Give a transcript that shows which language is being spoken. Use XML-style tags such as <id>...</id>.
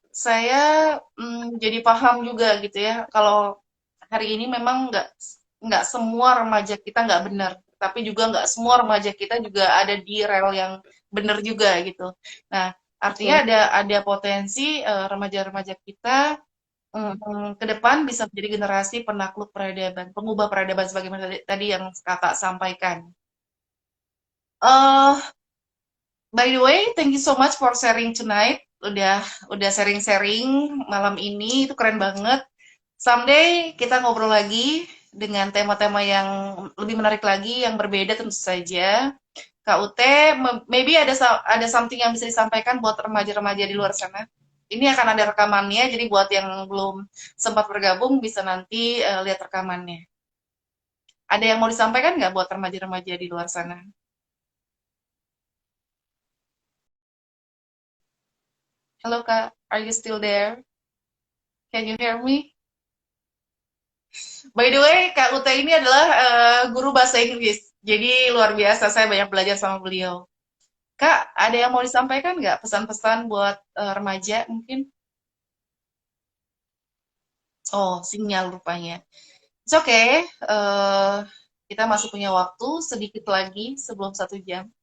<id>Saya jadi paham juga gitu ya, kalau hari ini memang nggak semua remaja kita nggak benar, tapi juga nggak semua remaja kita juga ada di rel yang benar juga gitu. Nah, artinya Betul. ada potensi remaja-remaja kita ke depan bisa menjadi generasi penakluk peradaban, pengubah peradaban sebagaimana tadi yang kakak sampaikan.</id> <en>Eh, by the way, thank you so much for sharing tonight.</en> <id>Udah sharing-sharing malam ini itu keren banget. Someday kita ngobrol lagi dengan tema-tema yang lebih menarik lagi, yang berbeda tentu saja. Kak Ute, maybe ada something yang bisa disampaikan buat remaja-remaja di luar sana. Ini akan ada rekamannya, jadi buat yang belum sempat bergabung bisa nanti lihat rekamannya. Ada yang mau disampaikan nggak buat remaja-remaja di luar sana? Halo Kak,</id> <en>are you still there? Can you hear me? By the way,</en> <id>Kak Ute ini adalah guru bahasa Inggris. Jadi luar biasa, saya banyak belajar sama beliau. Kak, ada yang mau disampaikan nggak pesan-pesan buat remaja mungkin? Oh, sinyal rupanya.</id> <en>It's okay.</en> <id>Kita masih punya waktu sedikit lagi sebelum 1 jam.</id>